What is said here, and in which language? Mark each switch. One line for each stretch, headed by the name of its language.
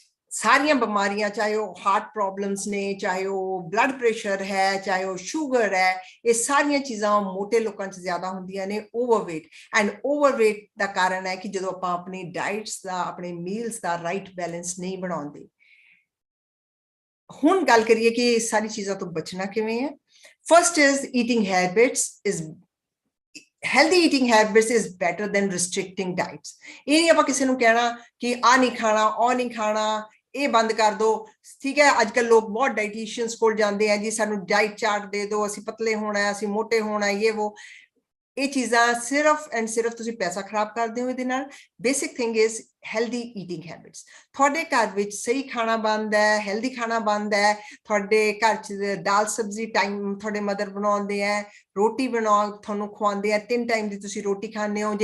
Punjabi: ਸਾਰੀਆਂ ਬਿਮਾਰੀਆਂ, ਚਾਹੇ ਉਹ ਹਾਰਟ ਪ੍ਰੋਬਲਮਸ ਨੇ, ਚਾਹੇ ਉਹ ਬਲੱਡ ਪ੍ਰੈਸ਼ਰ ਹੈ, ਚਾਹੇ ਉਹ ਸ਼ੂਗਰ ਹੈ, ਇਹ ਸਾਰੀਆਂ ਚੀਜ਼ਾਂ ਮੋਟੇ ਲੋਕਾਂ 'ਚ ਜ਼ਿਆਦਾ ਹੁੰਦੀਆਂ ਨੇ ਓਵਰਵੇਟ। ਐਂਡ ਓਵਰਵੇਟ ਦਾ ਕਾਰਨ ਹੈ ਕਿ ਜਦੋਂ ਆਪਾਂ ਆਪਣੀ ਡਾਈਟਸ ਦਾ, ਆਪਣੇ ਮੀਲਸ ਦਾ ਰਾਈਟ ਬੈਲੈਂਸ ਨਹੀਂ ਬਣਾਉਂਦੇ। ਹੁਣ ਗੱਲ ਕਰੀਏ ਕਿ ਇਹ ਸਾਰੀ ਚੀਜ਼ਾਂ ਤੋਂ ਬਚਣਾ ਕਿਵੇਂ ਹੈ।
English: First is eating habits is healthy eating habits is better than restricting diets।
Punjabi: ਇਹ ਨਹੀਂ ਆਪਾਂ ਕਿਸੇ ਨੂੰ ਕਹਿਣਾ ਕਿ ਆ ਨਹੀਂ ਖਾਣਾ, ਉਹ ਨਹੀਂ ਖਾਣਾ, ਇਹ ਬੰਦ ਕਰ ਦੋ, ਠੀਕ ਹੈ। ਅੱਜ ਕੱਲ੍ਹ ਲੋਕ ਬਹੁਤ ਡਾਈਟੀਸ਼ੀਅਨਸ ਕੋਲ ਜਾਂਦੇ ਆ ਜੀ, ਸਾਨੂੰ ਡਾਈਟ ਚਾਰਟ ਦੇ ਦਿਓ, ਅਸੀਂ ਪਤਲੇ ਹੋਣਾ, ਅਸੀਂ ਮੋਟੇ ਹੋਣਾ, ਇਹ ਉਹ। ਇਹ ਚੀਜ਼ਾਂ ਸਿਰਫ ਐਂਡ ਸਿਰਫ ਤੁਸੀਂ ਪੈਸਾ ਖਰਾਬ ਕਰਦੇ ਹੋ ਇਹਦੇ ਨਾਲ।
English: Basic thing is healthy eating habits.
Punjabi: ਤੁਹਾਡੇ ਘਰ ਵਿੱਚ ਸਹੀ ਖਾਣਾ ਬਣਦਾ ਹੈ, ਹੈਲਦੀ ਖਾਣਾ ਬਣਦਾ ਹੈ, ਤੁਹਾਡੇ ਘਰ 'ਚ ਦਾਲ ਸਬਜ਼ੀ ਟਾਈਮ ਤੁਹਾਡੇ ਮਦਰ ਬਣਾਉਂਦੇ ਹੈ, ਰੋਟੀ ਤੁਹਾਨੂੰ ਖਵਾਉਂਦੇ ਆ, 3 ਟਾਈਮ ਦੀ ਤੁਸੀਂ ਰੋਟੀ ਖਾਂਦੇ ਹੋ।